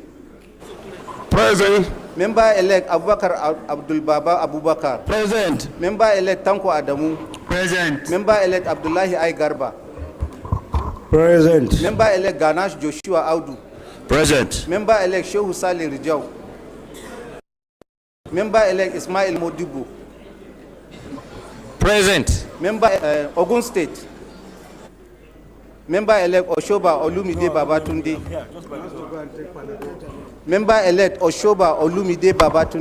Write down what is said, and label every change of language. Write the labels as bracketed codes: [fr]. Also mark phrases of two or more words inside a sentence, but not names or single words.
[en] Present. Member-elect Abubakar Abdul Baba Abubakar. Present. Member-elect Tanko Adamu. Present. Member-elect Abdullahi I Garba. Present. Member-elect Ganash Joshua Audu. Present. Member-elect Shehu Saleh Rijau. Member-elect Ismail Modibo. Present. Member Ogun State. Member-elect Oshoba Olumide Babatunde. Member-elect Oshoba Olumide Babatunde.